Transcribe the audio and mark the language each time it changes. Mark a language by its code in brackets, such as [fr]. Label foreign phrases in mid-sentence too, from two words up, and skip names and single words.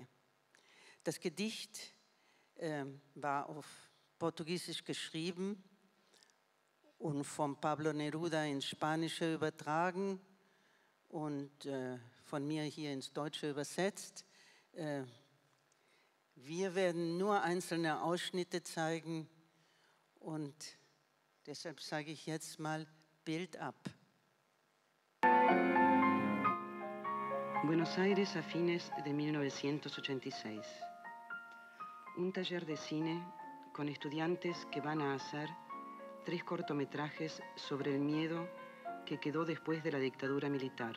[de] Das Gedicht war auf Portugiesisch geschrieben und von Pablo Neruda ins Spanische übertragen und von mir hier ins Deutsche übersetzt. Wir werden nur einzelne Ausschnitte zeigen und deshalb sage ich jetzt mal Bild ab. [es] Buenos Aires a fines de 1986. Un taller de cine con estudiantes que van a hacer 3 cortometrajes sobre el miedo que quedó después de la dictadura militar.